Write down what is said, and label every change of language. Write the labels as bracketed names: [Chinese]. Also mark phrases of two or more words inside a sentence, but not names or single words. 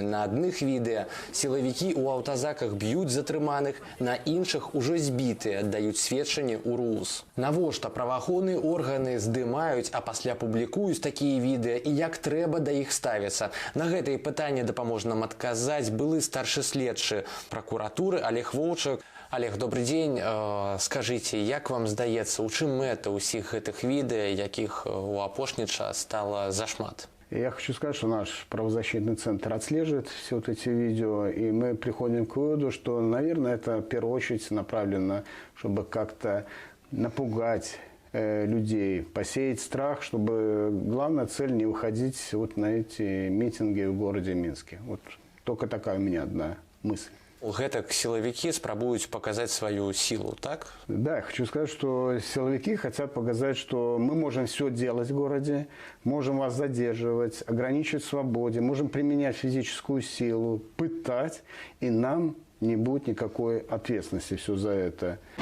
[Belarusian] На адных відэа сілавікі ў аўтазаках б'юць затрыманых, на іншых ужо збітыя даюць сведчанні ў РУС. Навошта праваахоўныя органы здымаюць, а пасля публікуюць такія відэа і як трэба да іх ставіцца? На гэтае пытанне дапаможа нам адказаць былы старшы следчы пракуратуры Олег Воўчак. Олег, [Russian] добрый день. Скажите, [Belarusian] як вам здаецца, у чым мэта ўсіх гэтых відэа, якіх у апошні час стало зашмат? [Russian] Я хочу сказать, что наш правозащитный центр отслеживает все вот эти видео, и мы приходим к выводу, что, наверное, это в первую очередь направлено, чтобы как-то напугать людей, посеять страх, чтобы главная цель не выходить вот на эти митинги в городе Минске. Вот только такая у меня одна мысль. [Belarusian] Гэтак силовики спрабуюць [Russian] показать свою силу, [Belarusian] так? [Russian] Да, я хочу сказать, что силовики хотят показать, что мы можем все делать в городе, можем вас задерживать, ограничивать в свободе, можем применять физическую силу, пытать, и нам не будет никакой ответственности все за это.